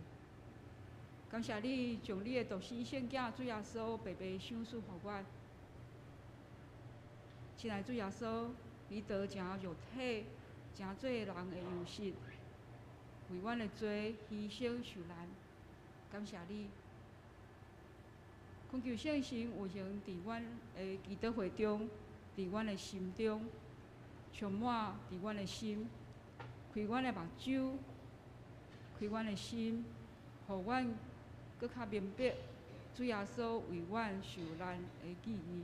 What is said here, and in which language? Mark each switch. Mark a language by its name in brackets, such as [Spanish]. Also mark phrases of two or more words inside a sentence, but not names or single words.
[Min Nan Chinese] 感谢你将你的独生圣子主耶稣白白赏赐予我。亲爱的主耶稣，你道成肉体，成做人的样式，为阮的罪牺牲受难。感谢你，恳求圣神运行伫阮的祈祷会中，伫阮的心中，充满伫阮的心，开阮的目睭，开阮的心，互阮搁较明白主耶稣为阮受难的意义。